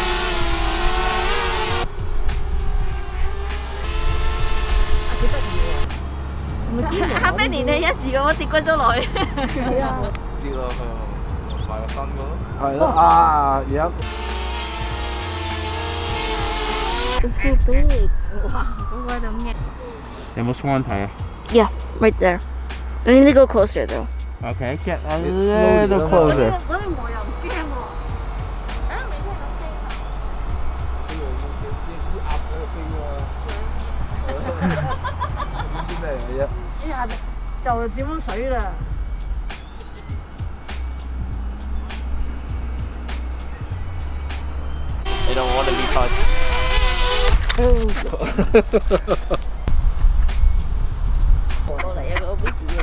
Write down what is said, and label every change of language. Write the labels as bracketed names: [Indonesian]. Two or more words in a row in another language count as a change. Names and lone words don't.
[Cantonese] 幾得意喎！黑啤年你一字咁跌骨咗落去。係啊。知咯，買個新嘅咯。係咯啊！而家。 [English] So big！ [Cantonese] 哇，嗰個咁嘅。有冇 swan 睇啊 [English] Yeah, right there. I need to go closer though. ？Okay, get a little closer. [Cantonese] 所以我又唔驚喎。啊，未聽到聲啊！唔知咩嚟嘅啫？一下就點樣水啦！你 [English] don't want to be touched。 [Cantonese] 過嚟啊個 office 嘅。